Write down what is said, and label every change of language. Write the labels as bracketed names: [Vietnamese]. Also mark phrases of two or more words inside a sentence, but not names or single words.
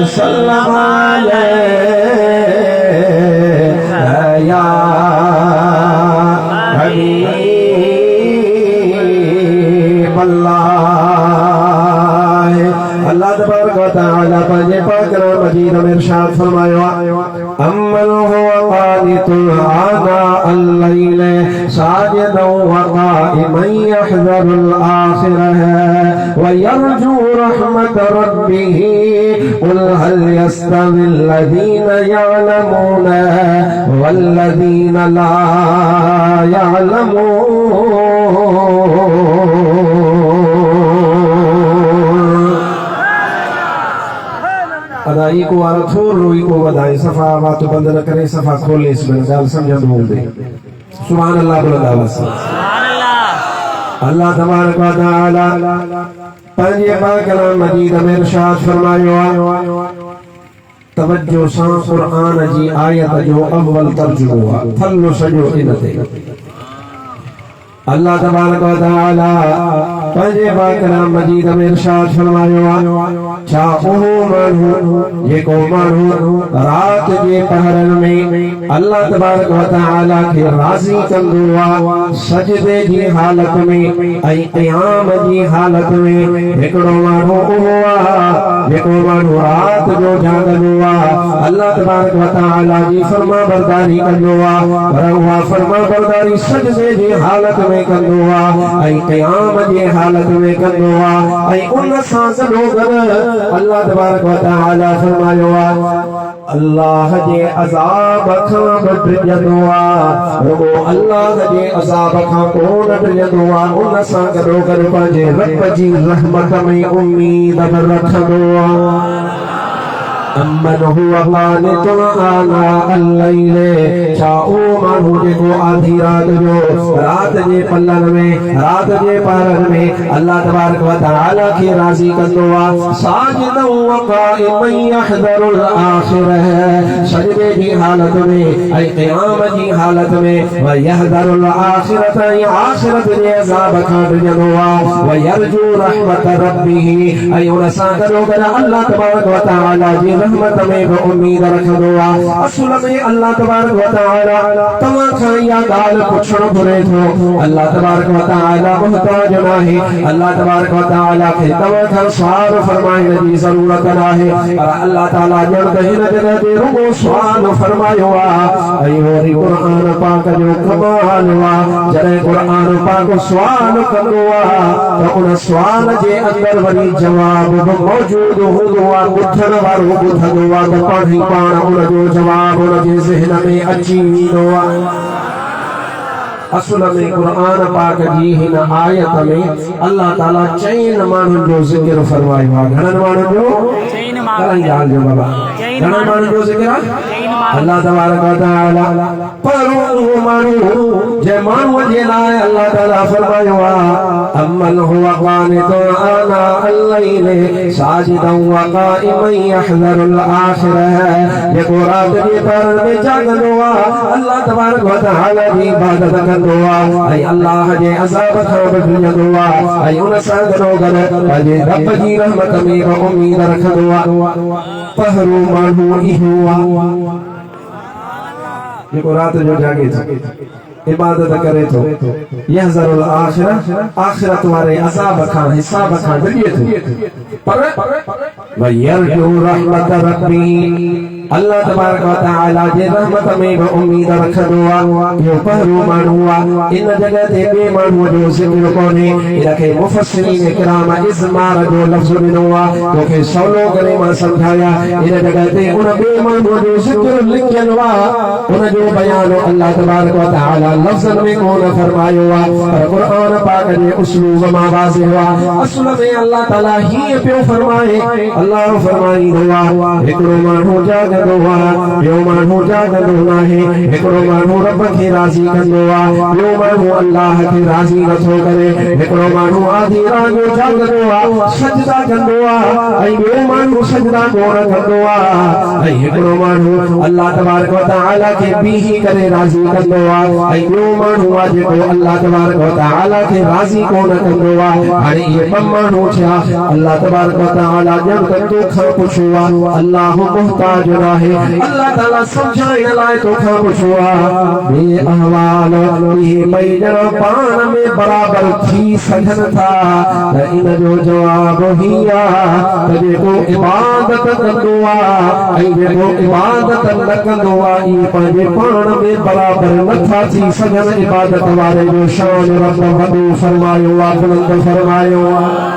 [Arabic] سلم يا حبيب الله. [Sindhi] अल्लाह तबारक व तआला पंहिंजे पाक मजीद में इरशाद फरमायो [Arabic] أمن هو قانت آناء الليل ساجدا وقائما يحذر الآخرة ويرجو رحمة ربه قل هل يستوي الذين يعلمون والذين لا يعلمون. अदाई को आरा थोर रोई को बधाई सफा बात बंद न करे सफा खोले इसमें गाल समझ बोल दे सुभान अल्लाह बुलंद سبحان الله. [Sindhi] अल्लाह तबारक व तआला पंहिंजे पाक मजीद में इरशाद फरमायो तवज्जो सां क़ुरान जी आयत जो अव्वल तर्जुमो थल्लो सजो इन ते अल्लाह तबारक व तआला पंहिंजे पाक मजीद में इरशाद फरमायो छा उहो माण्हू जेको माण्हू रात जे पहरनि में अल्लाह तबारक व तआला खे राज़ी कंदो आहे सजदे जी हालत में ऐं क़याम जी हालत में हिकिड़ो माण्हू उहो आहे जेको माण्हू रात जो जागंदो आहे अल्लाह तबारक व तआला जी फर्मा बरदारी कंदो आहे पर उहा फर्मा बरदारी सजदे जी हालत में कंदो आहे ऐं क़याम जी हालत में कंदो आहे ऐं उन सां गॾोगॾु अल्लाह तबारक व तआला फरमायो अल्लाह जे अज़ाब खां बचंदो आहे रुगो अल्लाह जे अज़ाब खां कोन डरंदो आहे उन सां गॾोगॾु पंहिंजे रब जी रहमत में उम्मीद रखंदो आहे। [Arabic] أمن هو قانت آناء الليل [Sindhi] छा उहो माण्हू जेको आधी रात जो रात जे पलनि में रात जे पहरनि में अल्लाह तबारक व तआला खे राज़ी कंदो आहे [Arabic] ساجدا وقائما يحذر الآخرة [Sindhi] सजदे जी हालत में ऐं क़याम जी हालत में [Arabic] ويحذر الآخرة [Sindhi] ऐं आखिरत जे अज़ाब खां डरंदो आहे [Arabic] ويرجو رحمة ربه [Sindhi] ऐं उन सां गॾोगॾु अल्लाह तबारक व तआला जी रहमत में भी उम्मीद रखंदो आहे। असुल में अल्लाह तबारक व तआला तव्हां खां इहा ॻाल्हि पुछणु घुरे थो अल्लाह तबारक व तआला मुहताज नाहे अल्लाह तबारक व तआला खे तव्हां खां सुवाल फरमाइण जी ज़रूरत नाहे पर अल्लाह ताला ॼण त हिन जॻह ते रुगो सुवाल फरमायो आहे ऐं वरी क़ुरान पाक जो कमाल आहे जॾहिं क़ुरान पाक सुवाल कंदो आहे त उन सुवाल जे अंदरि वरी जवाब बि मौजूद हूंदो आहे ॿुधण वारो ॿुधंदो आहे त पाण ई पाण उन जो जवाब उन जे ज़हन में अची वेंदो आहे। असल में क़ुरान पाक जी हिन आयत में अल्लाह ताला चईन माण्हुनि जो ज़िक्र फरमायो आहे घणनि माण्हुनि जो जो बाबा घणनि माण्हुनि जो ज़िक्र अल्लाह तबारक व तआला पर उहो माण्हू जे माण्हूअ जे लाइ अल्लाह ताला फरमायो आहे [Arabic] أمن هو قانت آناء الليل ساجدا وقائما يحذر الآخرة [Sindhi] जेको रात जे पहरनि में जागंदो आहे अल्लाह तबारक व तआला जी इबादत कंदो आहे ऐं अल्लाह जे अज़ाब खां बचंदो आहे ऐं उन सां गॾोगॾु पंहिंजे रब जी रहमत में बि उम्मीद रखंदो आहे। पहिरों माण्हू इहो आहे जेको रात जो जागे थो इबादत करे थो [Arabic] يحذر الآخرة [Sindhi] आखिरत वारे अज़ाब खां हिसाब खां डरे थो पर [Arabic] ويرجو رحمة ربي [Sindhi] अल्लाह तबारक व तआला जे रहमत में भी उम्मीद रखंदो आहे। इहो पहिरों माण्हू आहे इन जॻह ते ॿिए माण्हूअ जो ज़िक्र कोन्हे इनखे मुफ़स्सिरीन किराम इज़मार जो लफ़्ज़ ॾिनो आहे तोखे सवलो करे मां सम्झाया इन जॻह ते उन ॿिए माण्हूअ जो ज़िक्र लिखियल आहे उन जो बयान अल्लाह तबारक व तआला लफ़्ज़न में कोन फरमायो आहे पर क़ुरान पाक जे उसलूब मां वाज़िह आहे। असुल में अल्लाह ताला हीअं पियो फरमाए अल्लाह फरमाईंदो आहे हिकिड़ो माण्हू जाॻ कंदो आहे ॿियो माण्हू जाॻंदो नाहे हिकिड़ो माण्हू रब खे राज़ी कंदो आहे ॿियो माण्हू अल्लाह खे राज़ी नथो करे हिकिड़ो माण्हू आधी रात जो जाॻंदो आहे सजदा कंदो आहे ऐं ॿियो माण्हू सजदा कोन कंदो आहे ऐं हिकिड़ो माण्हू अल्लाह तबारक व तआला खे बीही करे राज़ी कंदो आहे ऐं ॿियो माण्हू आहे जेको अल्लाह तबारक व तआला खे राज़ी कोन कंदो आहे हाणे इहे ॿ माण्हू थिया अल्लाह तबारक व तआला ॼण त तोखां पुछो आहे अल्लाह मुहताज नाहे अल्लाह ताला सम्झाइण लाइ तोखां पुछो आहे बेअहवाल इहे ॿई ॼणा पाण में बराबर थी सघनि था त इन जो जवाब ही आहे त जेको इबादत कंदो आहे ऐं जेको इबादत न कंदो आहे इहे पंहिंजे पाण में बराबर नथा थी सघनि इबादत वारे जो शान रब वॾो फरमायो आहे बुलंद फरमायो आहे